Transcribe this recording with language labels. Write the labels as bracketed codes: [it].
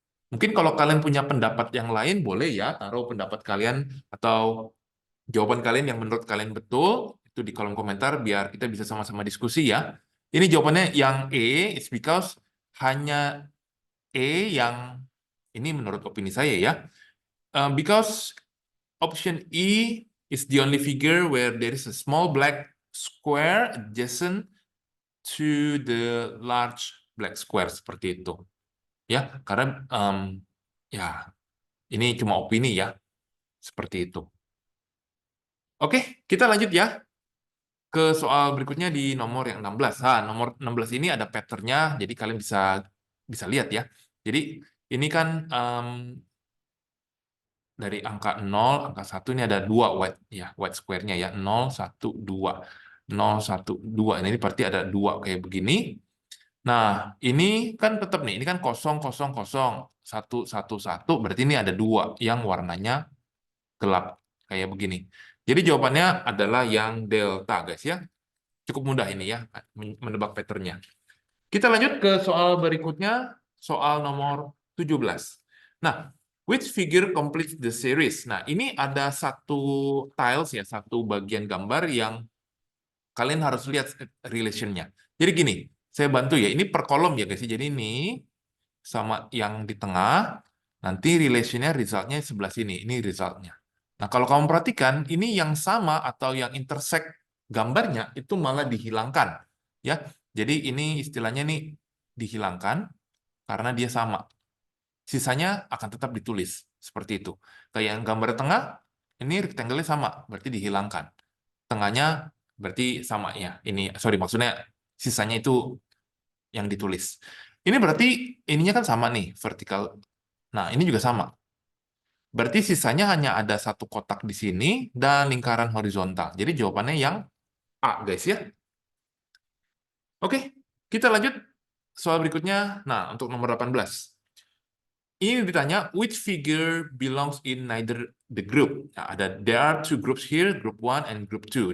[id] Mungkin kalau kalian punya pendapat yang lain, boleh ya taruh pendapat kalian atau jawaban kalian yang menurut kalian betul itu di kolom komentar biar kita bisa sama-sama diskusi ya. Ini jawabannya yang E, [en] it's because [id] hanya E yang ini menurut opini saya ya. [en] Because option E is the only figure where there is a small black square adjacent to the large black square [id] seperti itu. Ya, karena ya ini cuma opini ya. Seperti itu. Oke, kita lanjut ya ke soal berikutnya di nomor yang 16. Nah, nomor 16 ini ada pattern-nya, jadi kalian bisa lihat ya. Jadi ini kan dari angka 0, angka 1 ini ada 2 white ya, white square-nya ya. 0, 1, 2. 0, 1, 2. Nah, ini berarti ada 2 kayak begini. Nah, ini kan tetap nih, ini kan 0, 0, 0, 1, 1, 1, berarti ini ada 2 yang warnanya gelap kayak begini. Jadi jawabannya adalah yang delta guys ya. Cukup mudah ini ya menebak patternnya. Kita lanjut ke soal berikutnya, soal nomor 17. [en] Nah, which figure completes the series? [id] Nah, ini ada satu tiles ya, satu bagian gambar yang kalian harus lihat relation-nya. Jadi gini, saya bantu ya, ini per kolom ya guys. Jadi ini sama yang di tengah, nanti relation-nya result-nya sebelah sini, ini result-nya. Nah, kalau kamu perhatikan, ini yang sama atau yang intersect gambarnya itu malah dihilangkan. Ya, jadi ini istilahnya nih dihilangkan karena dia sama. Sisanya akan tetap ditulis seperti itu. Kayak yang gambar tengah, ini rectangle-nya sama, berarti dihilangkan. Tengahnya berarti sama ya. Ini sorry maksudnya sisanya itu yang ditulis. Ini berarti ininya kan sama nih, vertikal. Nah, ini juga sama. Berarti sisanya hanya ada satu kotak di sini dan lingkaran horizontal. Jadi jawabannya yang A, guys ya. Oke, kita lanjut soal berikutnya. Nah, untuk nomor 18. Ini ditanya, [en] which figure belongs in neither the group? Nah, there are two groups here, group 1 and group 2.